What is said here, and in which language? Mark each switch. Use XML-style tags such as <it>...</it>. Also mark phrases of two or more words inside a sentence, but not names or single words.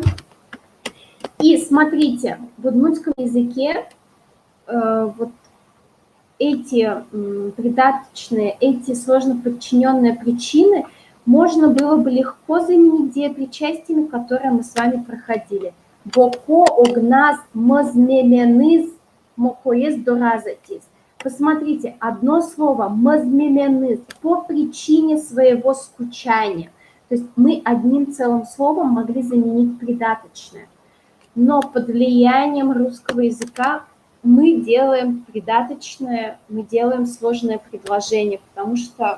<ru>И смотрите, в удмуртском языке вот эти придаточные, эти сложно подчиненные причины можно было бы легко заменить деепричастиями, которые мы с вами проходили.</ru> <udm>Боко огназ мазмеменыз мокоез доразатис.</udm> <ru>Посмотрите, одно слово мазмеменыз по причине своего скучания. То есть мы одним целым словом могли заменить придаточное. Но под влиянием русского языка мы делаем придаточное, мы делаем сложное предложение, потому что</ru>